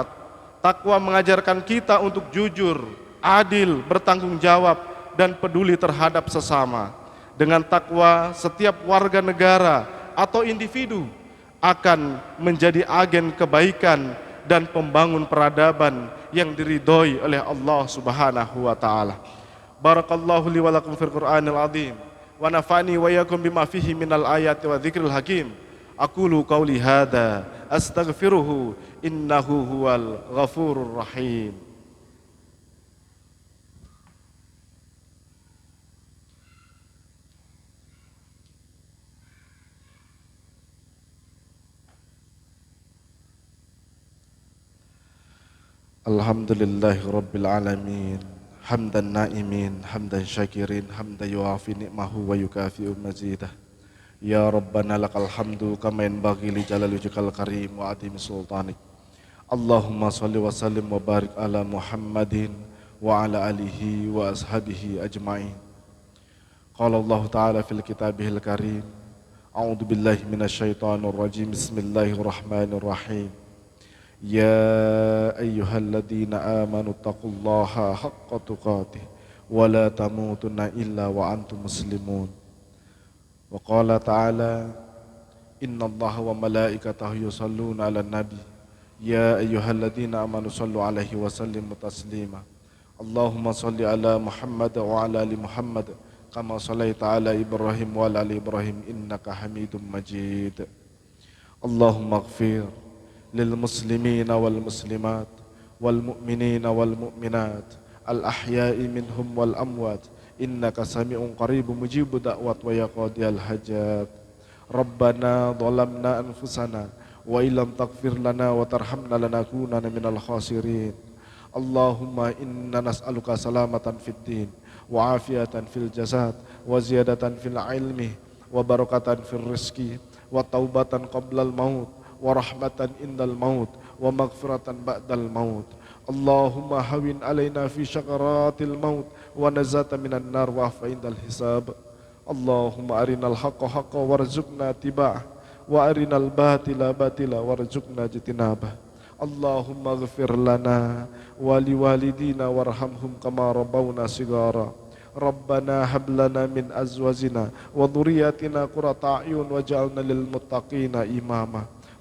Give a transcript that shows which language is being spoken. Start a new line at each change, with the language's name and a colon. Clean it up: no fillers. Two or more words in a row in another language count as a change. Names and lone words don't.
Indonesian: Takwa mengajarkan kita untuk jujur, adil, bertanggung jawab, dan peduli terhadap sesama. Dengan takwa, setiap warga negara atau individu akan menjadi agen kebaikan dan pembangun peradaban yang diridhoi oleh Allah
Arabic: سبحانه وتعالى. بارك الله لي ولكم في القرآن العظيم ونفعني وإياكم بما فيه من الآيات والذكر الحكيم. أقول قولي هذا أستغفره إنه هو الغفور الرحيم. الحمد لله رب العالمين، حمدا ناعمين، حمدا شاكرين، حمدا يوافي نعمه ويكافئ مزيده. يا ربنا لك الحمد كما ينبغي لجلال وجهك الكريم وعظيم سلطانك. اللهم صل وسلم وبارك على محمد وعلى آله وأصحابه أجمعين. قال الله تعالى في كتابه الكريم، أعوذ بالله من الشيطان الرجيم، بسم الله الرحمن الرحيم. يا أيها الذين آمنوا اتقوا الله حق تقاته ولا تموتن إلا وأنتم مسلمون. وقال تعالى، إن الله وملائكته يصلون على النبي يا أيها الذين آمنوا صلوا عليه وسلموا تسليما. اللهم صل على محمد وعلى آل محمد كما صليت على إبراهيم وعلى آل إبراهيم إنك حميد مجيد. اللهم اغفر للمسلمين والمسلمات والمؤمنين والمؤمنات الأحياء منهم والأموات إنك سميع قريب مجيب الدعوات ويا قاضي الحاجات. ربنا ظلمنا أنفسنا وإن لم تغفر لنا وترحمنا لنكونن من الخاسرين. اللهم إنا نسألك سلامة في الدين وعافية في الجسد وزيادة في العلم وبركة في الرزق وتوبة قبل الموت ورحمة عند الموت ومغفرة بعد الموت. اللهم هون علينا في سكرات الموت والنجاة من النار والعفو عند الحساب. اللهم أرنا الحق حقا وارزقنا اتباعه وأرنا الباطل باطلا وارزقنا اجتنابه. اللهم اغفر لنا ولوالدينا وارحمهم كما ربونا صغارا. ربنا هب لنا من أزواجنا وذرياتنا قرة أعين واجعلنا للمتقين إماما.